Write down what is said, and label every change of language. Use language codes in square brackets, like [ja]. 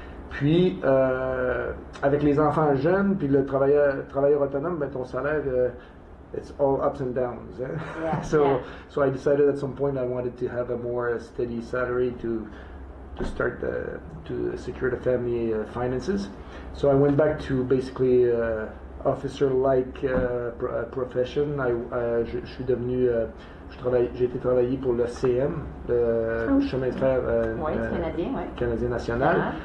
[fr] Puis, avec les enfants jeunes, puis le travailleur autonome, ben, ton salaire, [en] it's all ups and downs. Eh? Yeah, so I decided at some point I wanted to have a more steady salary to start to secure the family finances. So I went back to basically officer-like profession. [fr] Je suis devenu, j'ai été travailler pour le CM, le chemin de fer canadien national.